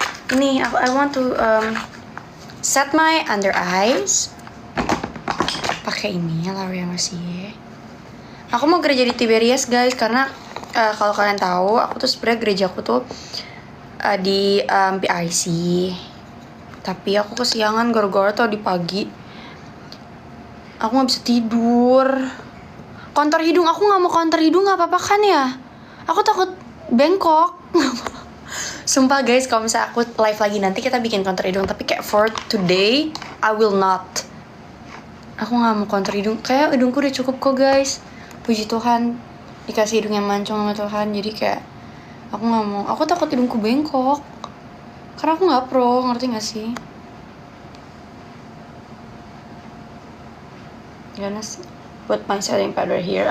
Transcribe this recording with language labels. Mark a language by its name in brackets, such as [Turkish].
[English] Ini, I want to set my under eyes. [Indonesian] Pakai ini, Laura Mercier. Aku mau gereja di Tiberias guys, karena kalau kalian tahu, aku tuh sebenarnya gerejaku tuh di PIC. Tapi aku kesiangan gara-gara tuh di pagi. Aku nggak bisa tidur. Kontor hidung, aku nggak mau kontor hidung, nggak apa-apa kan ya? Aku takut bengkok. Sumpah guys, kalau misalnya aku live lagi nanti kita bikin kontor hidung. Tapi kayak [English] for today, I will not. [Indonesian] Aku gak mau kontor hidung. Kayak hidungku udah cukup kok guys. puji Tuhan dikasih hidung yang mancung sama Tuhan, jadi kayak aku nggak mau, aku takut hidungku bengkok karena aku nggak pro, ngerti nggak sih? [English] Gonna put my setting powder here.